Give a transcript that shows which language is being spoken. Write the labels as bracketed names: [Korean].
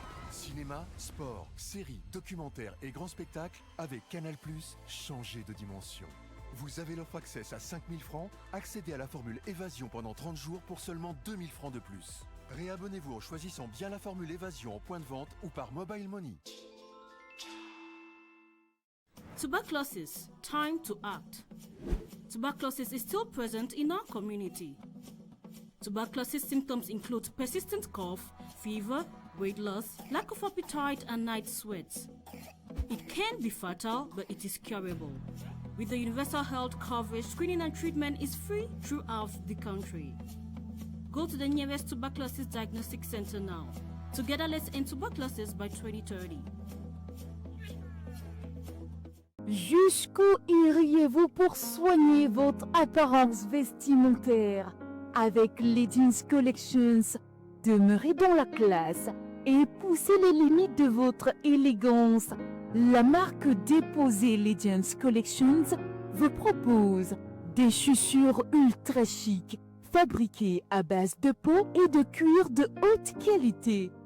[French] Cinéma, sport, séries, documentaires et grands spectacles avec Canal+, changez de dimension. Vous avez l'offre Access à 5 000 francs, accédez à la formule Évasion pendant 30 jours pour seulement 2 000 francs de plus. Réabonnez-vous en choisissant bien la formule Évasion en point de vente ou par Mobile Money. [English] Tuberculosis, time to act. Tuberculosis is still present in our community. Tuberculosis symptoms include persistent cough, fever, weight loss, lack of appetite, and night sweats. It can be fatal, but it is curable. With the universal health coverage, screening and treatment is free throughout the country. Go to the nearest tuberculosis diagnostic center now. Together, let's end tuberculosis by 2030. [French] Jusqu'où iriez-vous pour soigner votre apparence vestimentaire? Avec Legends Collections, demeurez dans la classe et poussez les limites de votre élégance. La marque déposée Legends Collections vous propose des chaussures ultra chic, fabriquées à base de peau et de cuir de haute qualité.